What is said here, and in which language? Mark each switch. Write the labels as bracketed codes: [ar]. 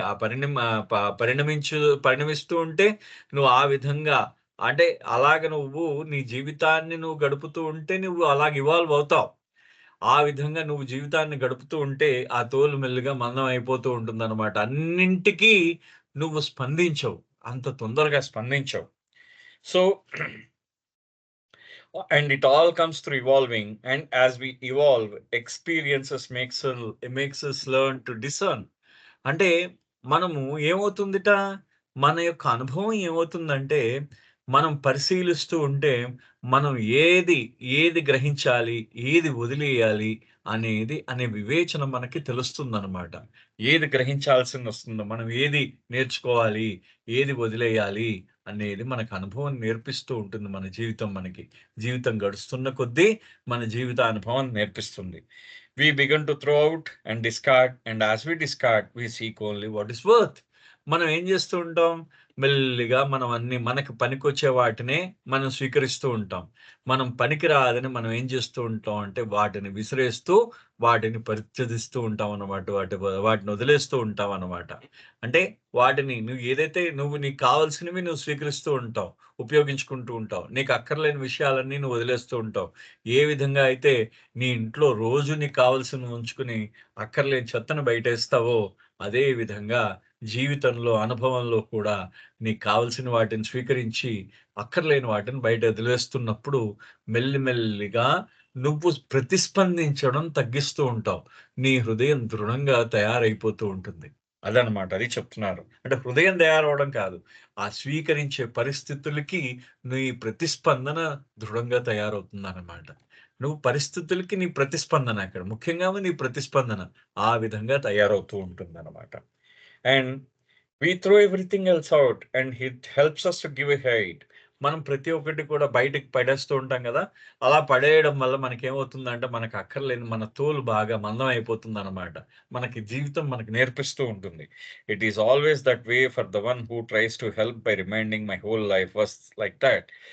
[te] ఆ పరిణిమ ప పరిణమిస్తూ ఉంటే నువ్వు ఆ విధంగా అంటే అలాగ నువ్వు నీ జీవితాన్ని నువ్వు గడుపుతూ ఉంటే నువ్వు అలాగ ఇవాల్వ్ అవుతావు. ఆ విధంగా నువ్వు జీవితాన్ని గడుపుతూ ఉంటే ఆ తోలు మెల్లిగా మందం అయిపోతూ ఉంటుందన్నమాట. అన్నింటికి నువ్వు స్పందించవు. అంత తొందరగా స్పందించవు. [en] So and it all comes through evolving, and as we evolve experiences makes us learn to discern. [te] అంటే మనము ఏమవుతుందిట మన యొక్క అనుభవం ఏమవుతుందంటే మనం పరిశీలిస్తూ ఉంటే మనం ఏది గ్రహించాలి, ఏది వదిలేయాలి అనే వివేచన మనకి తెలుస్తుందన్నమాట. ఏది గ్రహించాల్సింది వస్తుందో, మనం ఏది నేర్చుకోవాలి, ఏది వదిలేయాలి అనేది మనకు అనుభవం నేర్పిస్తూ ఉంటుంది మన జీవితం మనకి. జీవితం గడుస్తున్న కొద్దీ మన జీవిత అనుభవం నేర్పిస్తుంది. [en] We begin to throw out and discard, and as we discard, we seek only what is worth. [te] మనం ఏం చేస్తూ ఉంటాం? మెల్లిగా మనం అన్ని మనకు పనికొచ్చే వాటినే మనం స్వీకరిస్తూ ఉంటాం. మనం పనికిరాదని మనం ఏం చేస్తూ ఉంటాం అంటే వాటిని విసిరేస్తూ, వాటిని పరిత్యజిస్తూ ఉంటాం అన్నమాట. వాటిని వదిలేస్తూ ఉంటాం అన్నమాట. అంటే వాటిని నీకు కావాల్సినవి నువ్వు స్వీకరిస్తూ ఉంటావు. ఉపయోగించుకుంటూ ఉంటావు. నీకు అక్కర్లేని విషయాలన్నీ నువ్వు వదిలేస్తూ ఉంటావు. ఏ విధంగా అయితే నీ ఇంట్లో రోజు నీకు కావాల్సినవి ఉంచుకుని అక్కర్లేని చెత్తను బయటేస్తావో, అదే విధంగా జీవితంలో, అనుభవంలో కూడా నీకు కావాల్సిన వాటిని స్వీకరించి, అక్కర్లేని వాటిని బయట వదిలేస్తున్నప్పుడు మెల్లిమెల్లిగా నువ్వు ప్రతిస్పందించడం తగ్గిస్తూ ఉంటావు. నీ హృదయం దృఢంగా తయారైపోతూ ఉంటుంది. అదనమాట. అది చెప్తున్నారు. అంటే హృదయం తయారవ్వడం కాదు. ఆ స్వీకరించే పరిస్థితులకి నీ ప్రతిస్పందన దృఢంగా తయారవుతుందనమాట. నువ్వు పరిస్థితులకి నీ ప్రతిస్పందన అక్కడ. ముఖ్యంగా నీ ప్రతిస్పందన ఆ విధంగా తయారవుతూ ఉంటుందనమాట. [en] And we throw everything else out and it helps us to give a height. [te] మనం ప్రతి ఒక్కటి కూడా బయటకి పడేస్తూ ఉంటాం గదా! అలా పడేయడం వల్ల మనకేమవుతుందంటే, మనకు అక్కర్లేని మన తోలు బాగా మందం అయిపోతుందనమాట. మనకి జీవితం మనకు నేర్పిస్తూ ఉంటుంది. [en] It is always that way for the one who tries to help by reminding my whole life was like that.